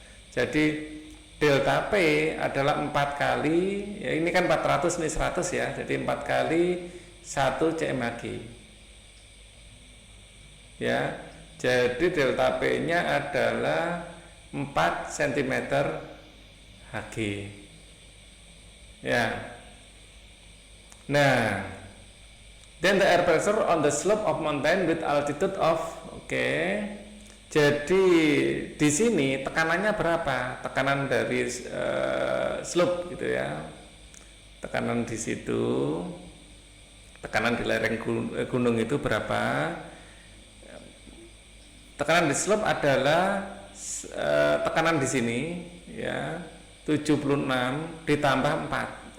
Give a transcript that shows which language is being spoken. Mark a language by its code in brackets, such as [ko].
[id] Jadi delta P adalah 4 kali, ya ini kan 400, ini 100 ya. Jadi 4 kali 1 cm Hg. Ya. Jadi delta P-nya adalah 4 cm Hg. Ya. [en] Nah, then the air pressure on the slope of mountain with altitude of, oke. [id] Jadi di sini tekanannya berapa? Tekanan dari slope gitu ya. Tekanan di situ, tekanan di lereng gunung itu berapa? Tekanan di slope adalah tekanan di sini ya 76 ditambah 4.